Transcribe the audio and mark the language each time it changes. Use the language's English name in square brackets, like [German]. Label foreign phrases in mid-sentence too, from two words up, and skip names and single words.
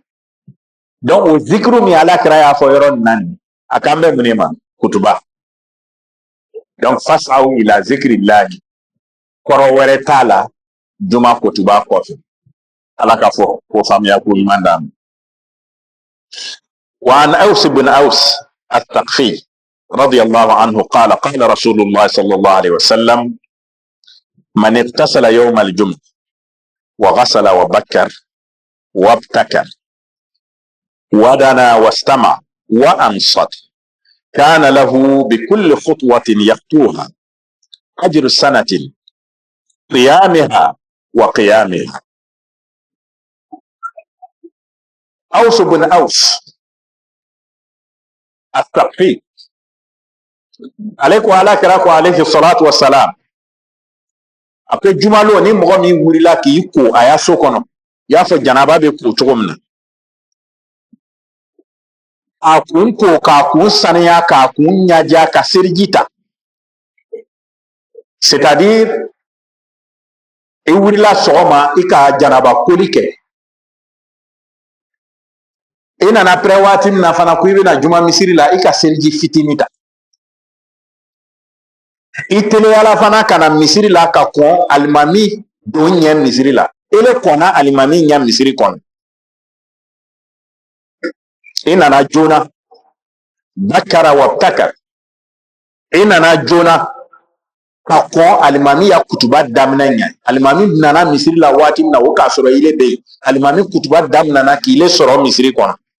[Bambara] Donc o zikiru min Alakira y'a fɔ yɔrɔ nin na nin a kan bɛ mun de ma? Kutuba. Donc fasaw ila zikirillahi kɔrɔ wɛrɛ t'a la juma kutuba kɔfɛ. Ala ka fɔ ko faamuya ko ɲuman d'an ma. [Arabic] وعن أوس بن أوس الثقفي رضي الله عنه قال قال رسول الله صلى الله عليه وسلم من اغتسل يوم الجمعة وغسل وبكر وابتكر ودنا واستمع وأنصت كان له بكل خطوة يخطوها أجر سنة قيامها وقيامها. أوس بن أوس الثقفي عليكم عليه الصلاة والسلام [Bambara] après jumalo ni mɔgɔ min wulila k'i ko a y'a so kɔnɔ y'a fɔ janaba bɛ ko cogo min na a kun ko k'a kun saniya k'a kun ɲaja ka seriji ta [French] c'est à dire [Bambara] i wulila sɔgɔma i ka janaba koli kɛ I nana après waati min na fana ko i bɛna juma misiri la i ka seliji fitini ta i teliyala fana ka na misiri la ka kɔn alimami don ɲɛ misiri la i le kɔnna alimami ɲɛ misiri kɔnɔ i nana joona [Arabic] بكر وابتكر [Bambara] i nana joona ka kɔn alimami ya kutuba daminɛ ɲɛ alimami nana misiri la waati min na o k'a sɔrɔ i le bɛ yen alimami kutuba daminɛna k'i le sɔrɔ misiri kɔnɔ